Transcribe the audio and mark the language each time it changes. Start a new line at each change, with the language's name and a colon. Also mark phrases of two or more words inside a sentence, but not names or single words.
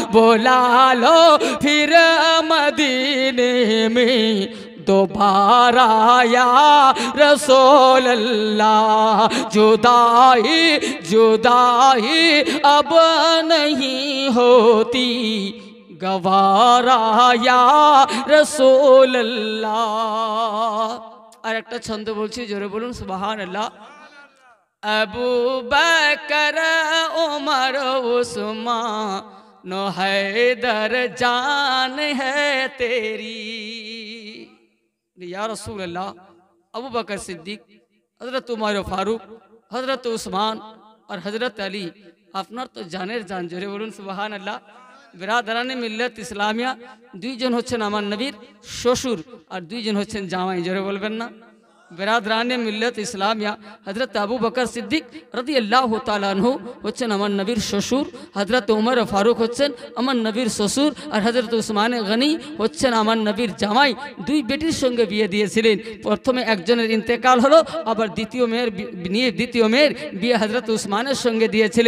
Urdu: بلا لو پھر مدینے میں دوبارہ یا رسول اللہ. جدائی جدائی اب نہیں ہوتی گوارا یا رسول اللہ. اور ایک چھند बोलছি
Bangla: জোরে বলুন সুবহান আল্লাহ।
Urdu: ابو بکر عمر عثمان حیدر جان ہے تیری. یا رسول اللہ، ابو بکر صدیق، حضرت عمر فاروق، حضرت عثمان اور حضرت علی
Bangla: আপনার তো জানের জান। জোরে বলুন সুবহান আল্লাহ।
Urdu: برادرانِ ملتِ اسلامیہ
Bangla: দুইজন হচ্ছেন আমার নবীর শ্বশুর আর দুইজন হচ্ছেন জামাই। জোরে বলবেন না?
Urdu: برادران ملت اسلامیہ حضرت ابو بکر صدیق رضی اللہ تعالی عنہ
Bangla: হচ্ছেন আমার নবীর শ্বশুর, হজরত উমর ফারুক হচ্ছেন আমার নবীর শ্বশুর আর হজরত উসমান গনি হচ্ছেন আমার নবীর জামাই। দুই বেটির সঙ্গে বিয়ে দিয়েছিলেন। প্রথমে একজনের ইন্তেকাল হলো, আবার দ্বিতীয় মেয়ের বিয়ে হজরত উসমানের সঙ্গে দিয়েছিলেন।